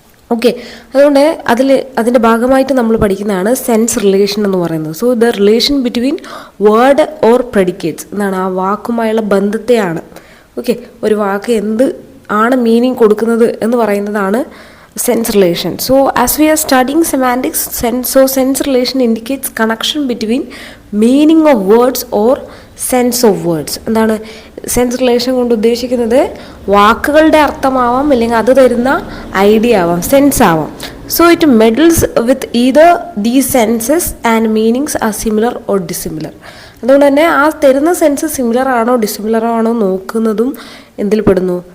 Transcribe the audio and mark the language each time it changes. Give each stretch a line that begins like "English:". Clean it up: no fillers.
Malayalam: Okay, അതുകൊണ്ട് അതിൻ്റെ ഭാഗമായിട്ട് നമ്മൾ പഠിക്കുന്നതാണ് സെൻസ് റിലേഷൻ എന്ന് പറയുന്നത്.
English: so the relation between word or predicates
Malayalam: എന്നാണ്, ആ വാക്കുമായുള്ള ബന്ധത്തെയാണ്. ഓക്കെ, ഒരു വാക്ക് എന്ത് ആണ് മീനിങ് കൊടുക്കുന്നത് എന്ന് പറയുന്നതാണ് sense relation.
English: So as we are studying semantics, sense relation indicates connection between meaning of words or sense of words.
Malayalam: എന്താണ് സെൻസ് റിലേഷൻ കൊണ്ട് ഉദ്ദേശിക്കുന്നത്? വാക്കുകളുടെ അർത്ഥമാവാം, അല്ലെങ്കിൽ അത് തരുന്ന ഐഡിയ ആവാം, സെൻസ് ആവാം.
English: So it meddles with either these senses and meanings are similar or dissimilar.
Malayalam: അതുകൊണ്ട് തന്നെ ആ തരുന്ന സെൻസ് സിമിലർ ആണോ ഡിസിമിലർ ആണോ നോക്കുന്നതും എന്തിൽ പെടുന്നു?